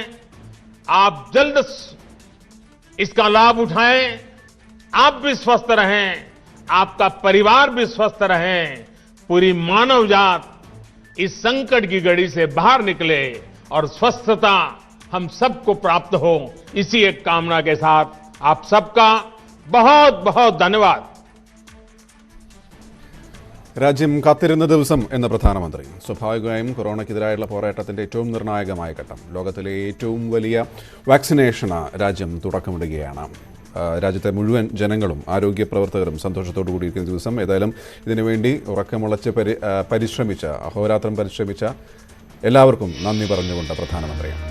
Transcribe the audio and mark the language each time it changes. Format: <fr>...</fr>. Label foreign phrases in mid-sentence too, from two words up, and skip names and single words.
<hi>आप जल्द इसका लाभ उठाएं, आप भी स्वस्थ रहें, आपका परिवार भी स्वस्थ रहें, पूरी मानव जात इस संकट की घड़ी से बाहर निकले और स्वस्थता हम सबको प्राप्त हो, इसी एक कामना के साथ आप सबका बहुत बहुत धन्यवाद।</hi> <ml>രാജ്യം കാത്തിരുന്ന ദിവസം എന്ന പ്രധാനമന്ത്രി. സ്വാഭാവികമായും കൊറോണയ്ക്കെതിരായുള്ള പോരാട്ടത്തിന്റെ ഏറ്റവും നിർണായകമായ ഘട്ടം. ലോകത്തിലെ ഏറ്റവും വലിയ വാക്സിനേഷന് രാജ്യം തുടക്കമിടുകയാണ്. രാജ്യത്തെ മുഴുവൻ ജനങ്ങളും ആരോഗ്യ പ്രവർത്തകരും സന്തോഷത്തോടു കൂടിയിരിക്കുന്ന ദിവസം. ഏതായാലും ഇതിനുവേണ്ടി ഉറക്കമുളച്ച് പരിശ്രമിച്ച, അഹോരാത്രം പരിശ്രമിച്ച എല്ലാവർക്കും നന്ദി പറഞ്ഞുകൊണ്ട് പ്രധാനമന്ത്രി.</ml>